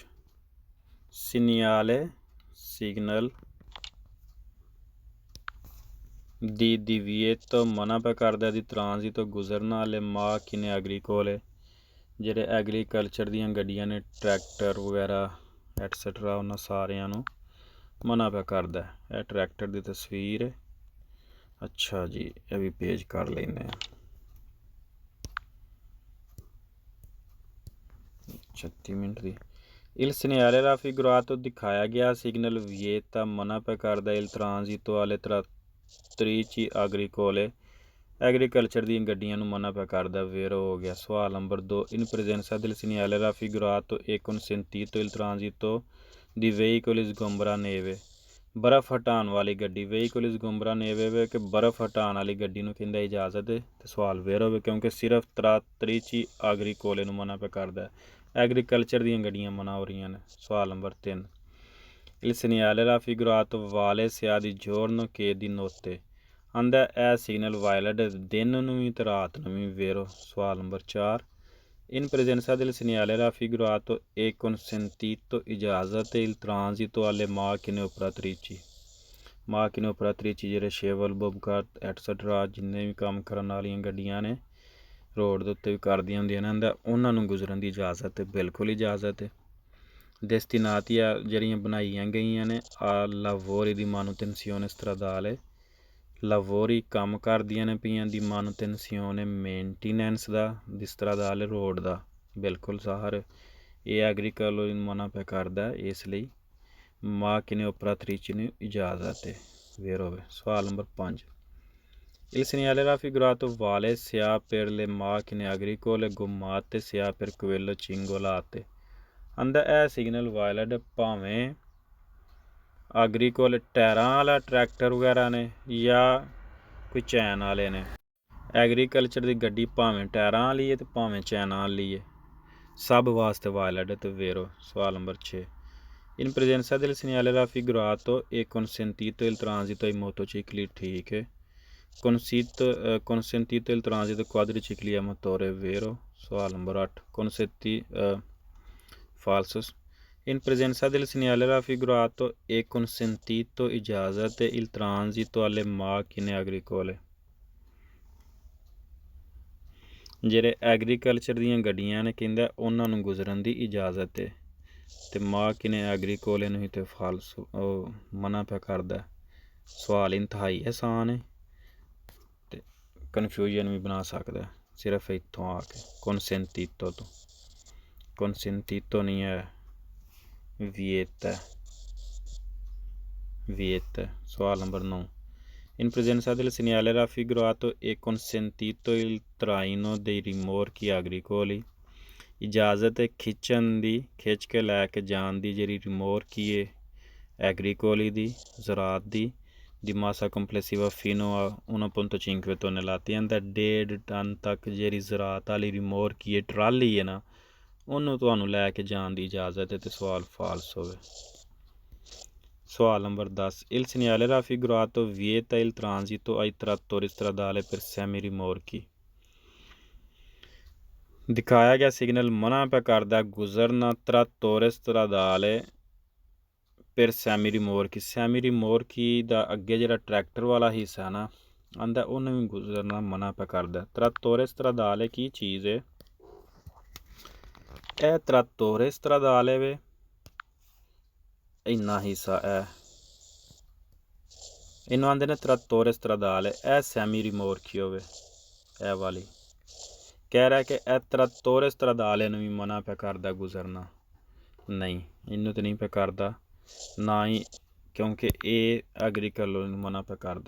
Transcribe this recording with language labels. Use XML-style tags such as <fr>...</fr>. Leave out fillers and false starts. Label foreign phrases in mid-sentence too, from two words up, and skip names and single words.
<pa>ਸੀਨੀਆਲੇ ਸਿਗਨਲ ਦੀ divieto ਮਨਾ ਪਿਆ ਕਰਦਾ ਦੀ ਟ੍ਰਾਂਜ਼ਿਟੋ ਗੁਜ਼ਰਨ ਵਾਲੇ</pa> <it>macchine agricole</it> <pa>ਜਿਹੜੇ ਐਗਰੀਕਲਚਰ ਦੀਆਂ ਗੱਡੀਆਂ ਨੇ ਟਰੈਕਟਰ ਵਗੈਰਾ ਐਟਸੈਟਰਾ ਉਹਨਾਂ ਸਾਰਿਆਂ ਨੂੰ ਮਨਾ ਪਿਆ ਕਰਦਾ। ਇਹ ਟਰੈਕਟਰ ਦੀ ਤਸਵੀਰ ਹੈ। ਅੱਛਾ ਜੀ ਇਹ ਵੀ ਪੇਜ ਕਰ ਲੈਂਦੇ ਹਾਂ। 36 ਮਿੰਟ ਦੀ।</pa> <it>Il segnale raffigurato</it> <pa>ਦਿਖਾਇਆ ਗਿਆ ਸਿਗਨਲ vieta ਮਨਾ ਪਿਆ ਕਰਦਾ</pa> <it>il transito alle trattrici agricole</it> <pa>ਐਗਰੀਕਲਚਰ ਦੀਆਂ ਗੱਡੀਆਂ ਨੂੰ ਮਨਾ ਪਿਆ ਕਰਦਾ। ਵੇਰੋ ਹੋ ਗਿਆ। ਸਵਾਲ ਨੰਬਰ 2</pa> <it>in presenza del segnale raffigurato e consentito il transito di veicoli sgombra neve।</it> <pa>ਬਰਫ਼ ਹਟਾਉਣ ਵਾਲੀ ਗੱਡੀ</pa> <it>veicoli sgombra neve</it> <pa>ਵੇ ਕਿ ਬਰਫ਼ ਹਟਾਉਣ ਵਾਲੀ ਗੱਡੀ ਨੂੰ ਕਹਿੰਦਾ ਇਜਾਜ਼ਤ ਹੈ। ਤੇ ਸਵਾਲ ਵੇਰੋ ਵੇ ਕਿਉਂਕਿ ਸਿਰਫ</pa> <it>trattrici agricole</it> <pa>ਨੂੰ ਮਨਾ ਪਿਆ ਕਰਦਾ। ਐਗਰੀਕਲਚਰ ਦੀਆਂ ਗੱਡੀਆਂ ਮਨਾ ਹੋ ਰਹੀਆਂ ਨੇ। ਸਵਾਲ ਨੰਬਰ 3</pa> <it>il segnale raffigurato vale sia di giorno che di notte।</it> <pa>ਆਂਦਾ ਇਹ ਸਿਗਨਲ ਵਾਇਲਟ ਦਿਨ ਨੂੰ ਵੀ ਤੇ ਰਾਤ ਨੂੰ ਵੀ ਵੇਰੋ। ਸਵਾਲ ਨੰਬਰ 4</pa> <it>in presenza del segnale raffigurato e consentito ਇਜਾਜ਼ਤ il transito alle macchine operatrici। macchine operatrici</it> <pa>ਜਿਹੜੇ ਸ਼ੇਵਲ ਬੋਬਕਾਟ ਐਟਸੈਟਰਾ ਜਿੰਨੇ ਵੀ ਕੰਮ ਕਰਨ ਵਾਲੀਆਂ ਗੱਡੀਆਂ ਨੇ ਰੋਡ ਦੇ ਉੱਤੇ ਵੀ ਕਰਦੀਆਂ ਹੁੰਦੀਆਂ ਨੇ ਆਂਦਾ ਉਹਨਾਂ ਨੂੰ ਗੁਜ਼ਰਨ ਦੀ ਇਜਾਜ਼ਤ ਹੈ। ਬਿਲਕੁਲ ਇਜਾਜ਼ਤ ਹੈ। destinatੀਆਂ ਜਿਹੜੀਆਂ ਬਣਾਈਆਂ ਗਈਆਂ ਨੇ ਆ</pa> <it>lavori di manutenzione stradale।</it> <pa>lavori ਕੰਮ ਕਰਦੀਆਂ ਨੇ ਪਈਆਂ ਦੀ manutenzione ਮੇਨਟੇਨੈਂਸ ਦਾ</pa> <it>di stradale</it> <pa>ਰੋਡ ਦਾ। ਬਿਲਕੁਲ ਸਾਹਰ ਇਹ ਐਗਰੀਕਲਚਰ ਨੂੰ ਮਨਾ ਪਿਆ ਕਰਦਾ ਇਸ ਲਈ</pa> <it>macchine operatrici</it> <pa>ਨੂੰ ਇਜਾਜ਼ਤ ਹੈ। ਵੇਰੋ ਵੇ। ਸਵਾਲ ਨੰਬਰ 5</pa> <it>il segnale raffigurato vale sia per le macchine agricole gommate sia per quelle cingolate।</it> <pa>ਆਂਦਾ ਇਹ ਸਿਗਨਲ ਵਾਇਲਟ ਭਾਵੇਂ ਐਗਰੀਕੋਲ ਟਾਇਰਾਂ ਵਾਲਾ ਟਰੈਕਟਰ ਵਗੈਰਾ ਨੇ ਜਾਂ ਕੋਈ ਚੈਨ ਵਾਲੇ ਨੇ। ਐਗਰੀਕਲਚਰ ਦੀ ਗੱਡੀ ਭਾਵੇਂ ਟਾਇਰਾਂ ਵਾਲੀ ਹੈ ਤੇ ਭਾਵੇਂ ਚੈਨਾਂ ਵਾਲੀ ਹੈ ਸਭ ਵਾਸਤੇ ਵਾਇਲਟ ਤੇ ਵੇਰੋ। ਸਵਾਲ ਨੰਬਰ 6</pa> <it>in presenza del segnale raffigurato e consentito il transito ai motocicli</it> <pa>ਠੀਕ ਹੈ।</pa> <it>consentito il transito quadricicli a motore vero।</it> <pa>ਸਵਾਲ ਨੰਬਰ 8</pa> <it>falsos in presenza del segnale raffigurato e consentito ਇਜਾਜ਼ਤ il transito alle macchine agricole।</it> <pa>ਜਿਹੜੇ ਐਗਰੀਕਲਚਰ ਦੀਆਂ ਗੱਡੀਆਂ ਨੇ ਕਹਿੰਦਾ ਉਹਨਾਂ ਨੂੰ ਗੁਜ਼ਰਨ ਦੀ ਇਜਾਜ਼ਤ ਹੈ ਤੇ</pa> <it>macchine agricole</it> <pa>ਨੂੰ ਹੀ ਤੇ ਫਾਲਸ ਮਨਾ ਪਿਆ ਕਰਦਾ। ਸਵਾਲ ਇੰਤਹਾਈ ਆਸਾਨ ਹੈ ਤੇ ਕਨਫਿਊਜ਼ਨ ਵੀ ਬਣਾ ਸਕਦਾ ਸਿਰਫ ਇੱਥੋਂ ਆ ਕੇ consentito ਤੋਂ।</pa> <it>consentito</it> <pa>ਨਹੀਂ ਹੈ</pa> <it>vieta vieta।</it> <pa>ਸਵਾਲ ਨੰਬਰ 9</pa> <it>in presenza del segnale raffigurato e consentito il traino dei rimorchi agricoli।</it> <pa>ਇਜਾਜ਼ਤ ਹੈ ਖਿੱਚਣ ਦੀ ਖਿੱਚ ਕੇ ਲੈ ਕੇ ਜਾਣ ਦੀ ਜਿਹੜੀ ਰਿਮੋਰਕੀ ਹੈ ਐਗਰੀਕੋਲੀ ਦੀ ਜ਼ਰਾਤ ਦੀ</pa> <it>di massa complessiva fino a 1.5 tonnellate</it> <pa>ਆਂਦਾ 1.5 ਟਨ ਤੱਕ ਜਿਹੜੀ ਜ਼ਰਾਤ ਵਾਲੀ ਰਿਮੋਰਕੀ ਹੈ ਟਰਾਲੀ ਹੈ ਨਾ ਉਹਨੂੰ ਤੁਹਾਨੂੰ ਲੈ ਕੇ ਜਾਣ ਦੀ ਇਜਾਜ਼ਤ ਹੈ ਤੇ ਸਵਾਲ ਫਾਲਸ ਹੋਵੇ। ਸਵਾਲ ਨੰਬਰ 10</pa> <it>il segnale raffigurato vieta il transito ai trattori stradali per semi rimorchi।</it> <pa>ਦਿਖਾਇਆ ਗਿਆ ਸਿਗਨਲ ਮਨਾ ਪਿਆ ਕਰਦਾ ਗੁਜ਼ਰਨਾ</pa> <it>trattore stradale per semi rimorchi।</it> <pa>ਸੈਮੀ ਰਿਮੋਰਕੀ ਦਾ ਅੱਗੇ ਜਿਹੜਾ ਟਰੈਕਟਰ ਵਾਲਾ ਹਿੱਸਾ ਨਾ ਆਂਦਾ ਉਹਨੂੰ ਵੀ ਗੁਜ਼ਰਨਾ ਮਨਾ ਪਿਆ ਕਰਦਾ।</pa> <it>trattore stradale</it> <pa>ਕੀ ਚੀਜ਼ ਹੈ? ਇਹ</pa> <it>trattore stradale</it> <pa>ਵੇ ਇੰਨਾ ਹਿੱਸਾ ਹੈ, ਇਹਨੂੰ ਆਂਦੇ ਨੇ</pa> <it>trattore stradale</it> <pa>ਹੈ। ਇਹ</pa> <it>semi rimorchi</it> <pa>ਹੋਵੇ, ਇਹ ਵਾਲੀ ਕਹਿ ਰਿਹਾ ਕਿ ਇਹ</pa> <it>trattore stradale</it> <pa>ਇਹਨੂੰ ਵੀ ਮਨਾ ਪਿਆ ਕਰਦਾ ਗੁਜ਼ਰਨਾ, ਨਹੀਂ ਇਹਨੂੰ ਤਾਂ ਨਹੀਂ ਪਿਆ ਕਰਦਾ ਨਾ ਹੀ, ਕਿਉਂਕਿ ਇਹ ਐਗਰੀਕਲਚਰ ਨੂੰ ਮਨਾ ਪਿਆ ਕਰਦਾ।</pa>